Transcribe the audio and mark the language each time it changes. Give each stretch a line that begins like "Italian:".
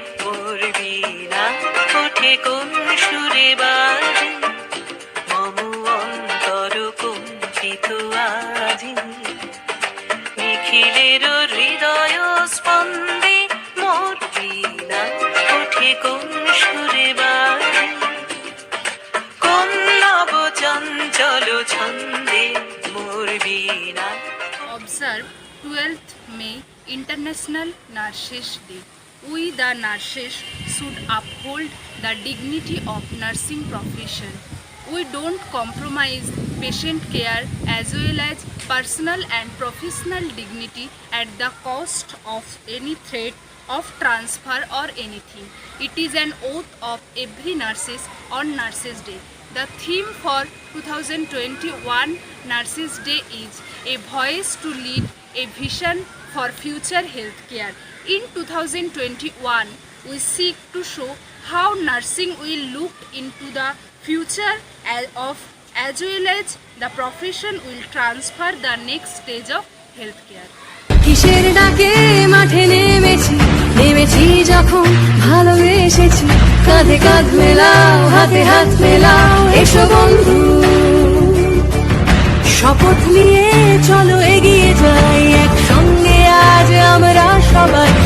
Bangla: মোর বীণা ওঠে কোন সুরে বাজি, মম অন্তর কম্পিত আজি। নিখিলের হৃদয় স্পন্দে মোর বীণা ওঠে কোন সুরে বাজি, কোন নব চঞ্চল ছন্দে। মোর বীণা।
English: Observe 12th May International Nurses Day. We the nurses should uphold the dignity of nursing profession. We don't compromise patient care as well as personal and professional dignity at the cost of any threat of transfer or anything. It is an oath of every nurses on Nurses Day. The theme for 2021 Nurses Day is a voice to lead, a vision for future healthcare. In 2021, we seek to show how nursing will look into the future as well as the profession will transfer the next stage of healthcare.
Bangla: কিসের ডাকে মাঠে নেমেছি, নেমেছি যখন ভালোবেসেছি। কাঁধে কাঁধ মেলাও, হাতে হাত মেলাও, এসো বন্ধু। শপথ নিয়ে চলো এগিয়ে যাই, একসঙ্গে আজ আমরা সবাই।